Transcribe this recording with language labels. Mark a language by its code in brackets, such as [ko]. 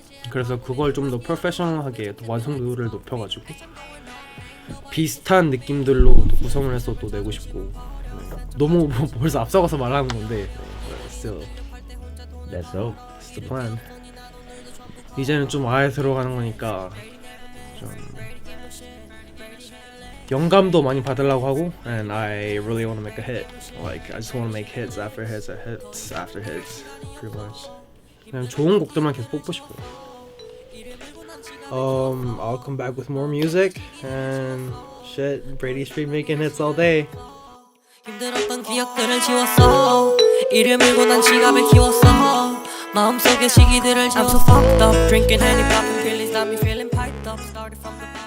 [ko] 그래서 그걸 좀 더 프로페셔널하게 또 완성도를 높여가지고 비슷한 느낌들로 또 구성을 해서 또 내고 싶고 너무 벌써 앞서가서 말하는 건데 still [en] That's so. it's the plan. [ko] 이제는 좀 아예 들어가는 거니까 좀 영감도 많이 받으려고 하고 [en] and I really want to make a hit. Like I just want to make hits after hits after hits pretty much. [ko] 그냥 좋은 곡들만 계속 뽑고 싶어요. [en] I'll come back with more music and shit. Brady Street making hits all day. [ko] 힘들었던 기억들을 지웠어 이를 밀고 난 지갑을 키웠어 마음속의 시기들을 지웠어 [en] I'm so fucked up Drinking Henny popping pills got me feeling piped up Started from the